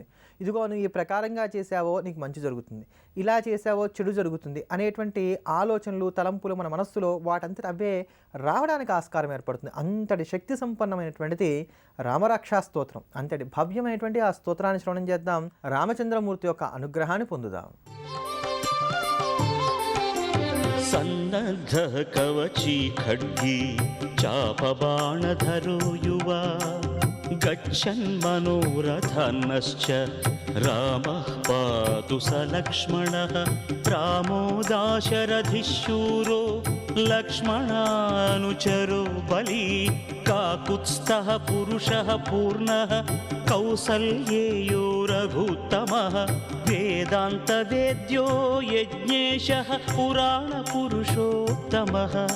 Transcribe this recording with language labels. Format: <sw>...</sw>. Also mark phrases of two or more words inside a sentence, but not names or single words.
<te>ఇదిగో నువ్వు ఈ ప్రకారంగా చేసావో నీకు మంచి జరుగుతుంది, ఇలా చేసావో చెడు జరుగుతుంది అనేటువంటి ఆలోచనలు తలంపులు మన మనస్సులో వాటంతటి అవే రావడానికి ఆస్కారం ఏర్పడుతుంది. అంతటి శక్తి సంపన్నమైనటువంటిది రామరక్షా స్తోత్రం. అంతటి భవ్యమైనటువంటి ఆ స్తోత్రాన్ని శ్రవణం చేద్దాం, రామచంద్రమూర్తి యొక్క అనుగ్రహాన్ని పొందుదాం.</te> <sa>सन्नद्धः कवची खड्गी चापबाणधरो युवा गच्छन्मनोरथन्नश्च रामः पातु स लक्ष्मणः रामो दाशरथिशूरो लक्ष्मणानुचरो बली काकुत्स्थः पुरुषः पूर्णः कौसल्येयो रघुत्तमः वेदान्तवेद्यो यज्ञेशः पुराणपुरुषोत्तमः</sa>